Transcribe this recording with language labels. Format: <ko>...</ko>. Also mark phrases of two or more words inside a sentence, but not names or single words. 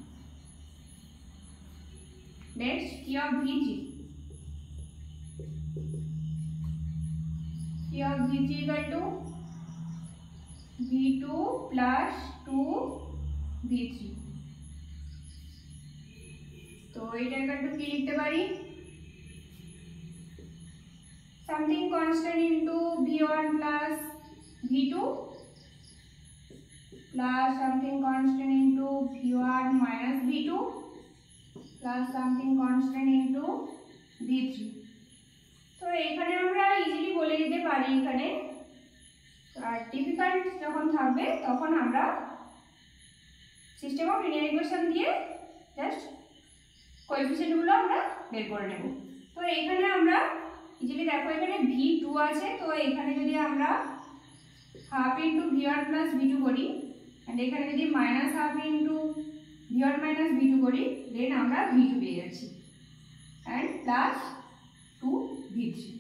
<en>Next, t of v3. t of v3 equal to v2 plus 2 v3.</en> <bn>তো এটা</bn> <en>equal to</en> <bn>কি লিখতে পারি</bn> <en>something constant into v1 plus v2 plus something constant into v1 minus v2 plus something constant into v3.</en> <bn>তো এখানে আমরা ইজিলি বলে দিতে পারি এখানে, আর ডিফিকাল্ট যখন থাকবে তখন আমরা</bn> <en>system of linear equation</en> <bn>দিয়ে জাস্ট কোএফিসিয়েন্টগুলো আমরা বের করে নেব। তো এখানে আমরা ইজিলি দেখো এখানে v2 আছে, তো এখানে যদি আমরা</bn> <en>half into v1 plus v2</en> <bn>করি এন্ড এখানে যদি</bn> <en>minus half into v1 minus v2</en> <bn>করি দেন আমরা v2 পেয়ে যাচ্ছি</bn> <en>and plus 2 v3.</en>